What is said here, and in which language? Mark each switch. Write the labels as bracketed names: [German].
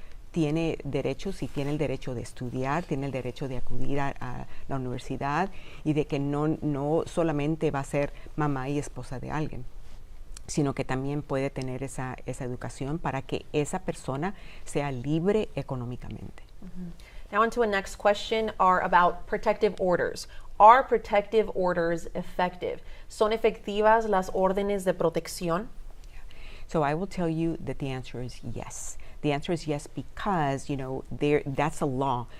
[Spanish] tiene derechos y tiene el derecho de estudiar, tiene el derecho de acudir a la universidad, y de que no solamente va a ser mamá y esposa de alguien, sino que también puede tener esa educación para que esa persona sea libre económicamente. [English] Now on to a next question about protective orders. Are protective orders effective? [Spanish] ¿Son efectivas las órdenes de protección? [English] So I will tell you that the answer is yes. The answer is yes because, that's a law.